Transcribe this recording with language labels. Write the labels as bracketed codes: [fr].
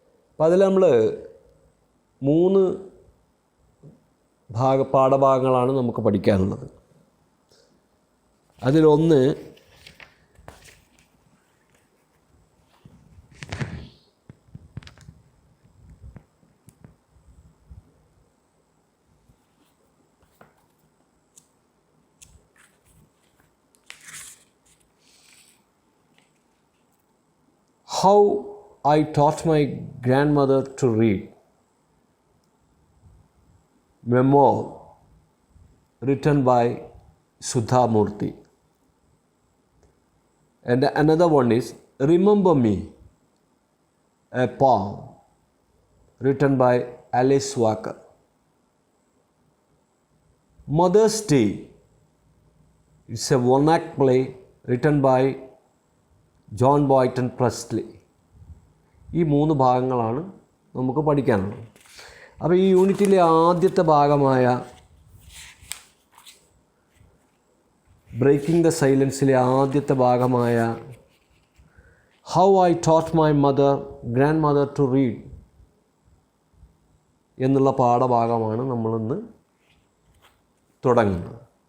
[ml] അപ്പം അതിൽ നമ്മൾ 3 പാഠഭാഗങ്ങളാണ് നമുക്ക് പഠിക്കാനുള്ളത്. [en] അതിലൊന്ന് How I taught my grandmother to read. Memoir written by Sudha Murthy. And another one is Remember Me, a poem written by Alice Walker. Mother's Day is a one-act play written by John Boynton Priestley. [ml] ഈ 3 ഭാഗങ്ങളാണ് നമുക്ക് പഠിക്കാനുള്ളത്. അപ്പോൾ ഈ യൂണിറ്റിലെ ആദ്യത്തെ ഭാഗമായ breaking the സൈലൻസിലെ ആദ്യത്തെ ഭാഗമായ how I taught my grand mother to read എന്നുള്ള പാഠഭാഗമാണ് നമ്മളിന്ന് തുടങ്ങുന്നത്.